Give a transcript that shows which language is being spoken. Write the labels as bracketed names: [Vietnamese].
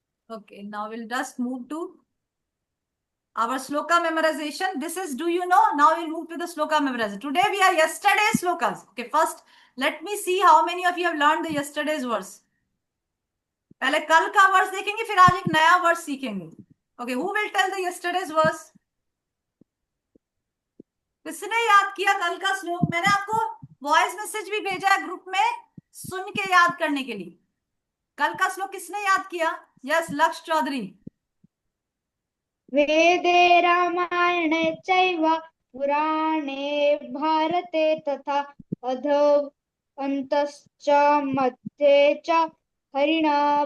[English] Okay, now we'll just move to our sloka memorization. This is, do you know? Now we'll move to the sloka memorization. Today we are yesterday's slokas. Okay, first let me see how many of you have learned the yesterday's verse. [Hindi] पहले कल का verse देखेंगे, फिर आज एक नया verse सीखेंगे. [English] Okay, who will tell the yesterday's verse? [Hindi] किसने याद किया कल का श्लोक? मैंने आपको वॉइस मैसेज भी भेजा है ग्रुप में, सुन के याद करने के लिए. कल का श्लोक किसने याद किया? [English] Yes, Lakshya Chaudhary. [Sanskrit] वेदे रामायणे चैव पुराणे भारते तथा अधोऽन्तश्च मध्ये च हरिणा